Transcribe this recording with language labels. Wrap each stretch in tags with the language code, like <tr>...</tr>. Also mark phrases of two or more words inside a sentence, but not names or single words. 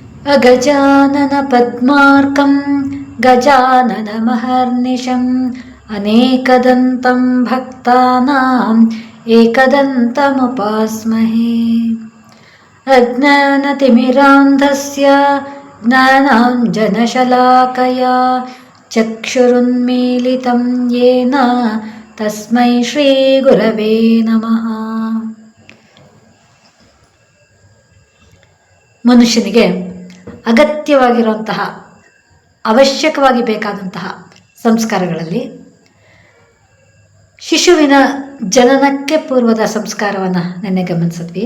<sa>ಅಗಜಾನನ ಪದ್ಮಾರ್ಕಂ ಗಜಾನನ ಮಹರ್ನಿಶಂ ಅನೇಕದಂತಂ ಭಕ್ತಾನಾಂ ಏಕದಂತಮುಪಾಸ್ಮಹೇ. ಅಜ್ಞಾನತಿಮಿರಾಂಧಸ್ಯ ಜ್ಞಾನಾಂಜನಶಲಾಕಯಾ ಚಕ್ಷುರುನ್ಮೀಲಿತಂ ಯೇನ ತಸ್ಮೈ ಶ್ರೀ ಗುರವೇ ನಮಃ.</sa> <kn>ಮನುಷ್ಯನಿಗೆ ಅಗತ್ಯವಾಗಿರುವಂತಹ, ಅವಶ್ಯಕವಾಗಿ ಬೇಕಾದಂತಹ ಸಂಸ್ಕಾರಗಳಲ್ಲಿ ಶಿಶುವಿನ ಜನನಕ್ಕೆ ಪೂರ್ವದ ಸಂಸ್ಕಾರವನ್ನು ನೆನ್ನೆ ಗಮನಿಸಿದ್ವಿ.</kn>